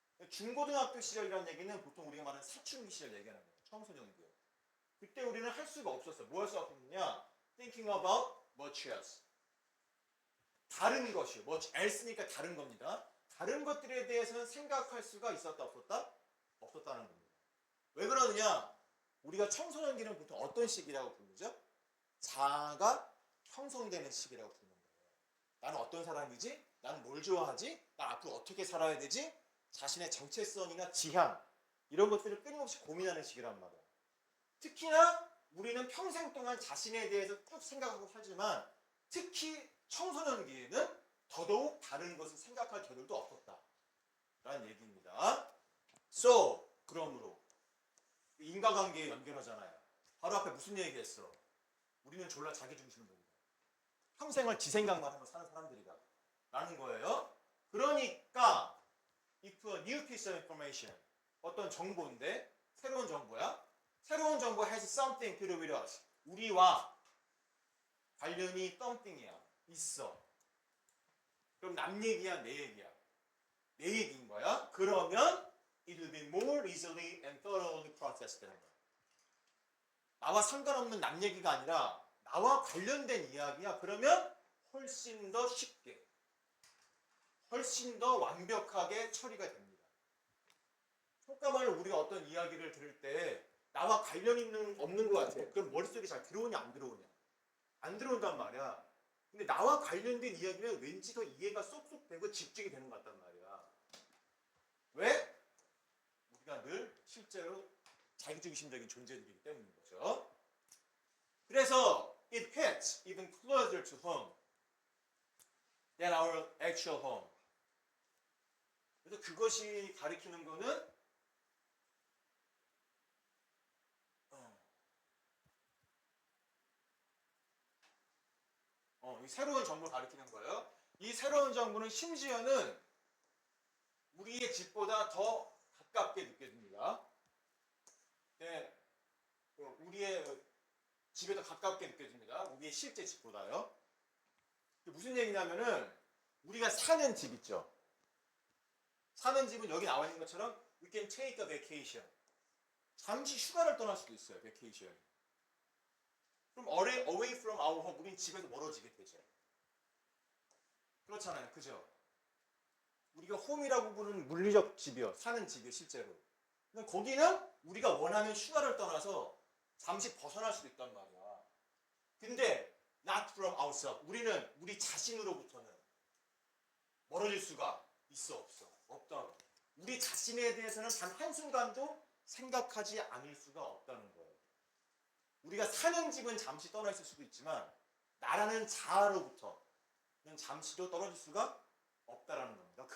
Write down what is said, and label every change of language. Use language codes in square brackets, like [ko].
[ko] 중고등학교 시절이라는 얘기는 보통 우리가 말하는 사춘기 시절 얘기하는 거예요. 청소년기요. 그때 우리는 할 수가 없었어요. 뭐 할 수 없었느냐? [en] Thinking about much else. [ko] 다른 것이요. much else니까 다른 겁니다. 다른 것들에 대해서는 생각할 수가 있었다 없었다? 없었다는 겁니다. 왜 그러느냐? 우리가 청소년기는 보통 어떤 시기라고 부르죠? 자아가 형성되는 시기라고 부르는 거예요. 나는 어떤 사람이지? 나는 뭘 좋아하지? 나 앞으로 어떻게 살아야 되지? 자신의 정체성이나 지향 이런 것들을 끊임없이 고민하는 시기란 말이야. 특히나 우리는 평생 동안 자신에 대해서 쭉 생각하고 살지만 특히 청소년기에는 더더욱 다른 것을 생각할 겨를도 없었다 라는 얘기입니다. So, 그러므로 인과관계에 연결하잖아요. 바로 앞에 무슨 얘기했어? 우리는 졸라 자기중심적이다. 평생을 지 생각만 하며 사는 사람들이다 라는 거예요. 그러니까 [en] if a new piece of information, [ko] 어떤 정보인데 새로운 정보야. 새로운 정보 [en] has something to do with us. [ko] 우리와 관련이 something이야. 있어. 그럼 남 얘기야, 내 얘기야? 내 얘기인 거야. 그러면 [en] it will be more easily and thoroughly processed [ko] 되는 거야. 나와 상관없는 남 얘기가 아니라 나와 관련된 이야기야. 그러면 훨씬 더 쉽게, 훨씬 더 완벽하게 처리가 됩니다. 효과만을 우리가 어떤 이야기를 들을 때 나와 관련 있는 없는 것 같아. 그럼 머릿속에 잘 들어오냐 안 들어오냐? 안 들어온단 말이야. 근데 나와 관련된 이야기는 왠지 더 이해가 쏙쏙 되고 집중이 되는 것 같단 말이야. 왜? 우리가 늘 실제로 자기중심적인 존재들이기 때문인 거죠. 그래서 [en] it hits even closer to home than our actual home. [ko] 그래서 그것이 가리키는 거는 이 새로운 정보를 가리키는 거예요. 이 새로운 정보는 심지어는 우리의 집보다 더 가깝게 느껴집니다. 네, 우리의 집에 더 가깝게 느껴집니다. 우리의 실제 집보다요. 무슨 얘기냐면은 우리가 사는 집 있죠. 사는 집은 여기 나와 있는 것처럼 [en] we can take a vacation. [ko] 잠시 휴가를 떠날 수도 있어요. [en] vacation. [ko] 그럼 [en] away from our home. [ko] 우린 집에서 멀어지게 되죠. 그렇잖아요. 그죠? 우리가 홈이라고 부르는 물리적 집이요. 사는 집이요. 실제로. 근데 거기는 우리가 원하는 휴가를 떠나서 잠시 벗어날 수도 있단 말이야. 근데 [en] not from ourselves. [ko] 우리는 우리 자신으로부터는 멀어질 수가 있어 없어? 없다. 우리 자신에 대해서는 단 한순간도 생각하지 않을 수가 없다는 거예요. 우리가 사는 집은 잠시 떠나 있을 수도 있지만 나라는 자아로부터는 잠시도 떨어질 수가 없다라는 겁니다.